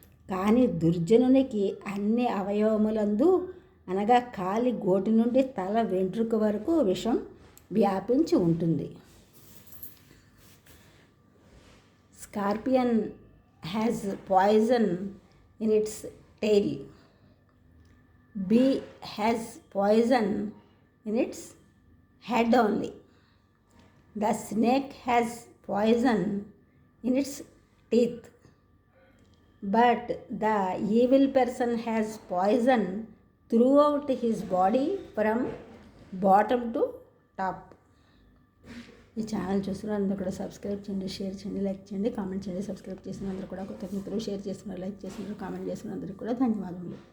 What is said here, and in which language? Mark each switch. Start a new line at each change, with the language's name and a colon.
Telugu: కానీ దుర్జనునికి అన్ని అవయవములందు అనగా కాలి గోటి నుండి తల వెంట్రుక వరకు విషం వ్యాపించి ఉంటుంది.
English: Scorpion has poison in its tail. Bee has poison in its head only. The snake has poison in its teeth. But the evil person has poison throughout his body from bottom to top.
Telugu: ఈ channel చూస్తున్న అందరూ కూడా subscribe చేయండి, share చేయండి, like చేయండి, comment చేయండి. Subscribe చేసిన అందరూ కూడా కృతజ్ఞతలు, షేర్ చేస్తున్నారు, లైక్ చేస్తున్నారు, కామెంట్ చేస్తున్న అందరికీ కూడా ధన్యవాదములు.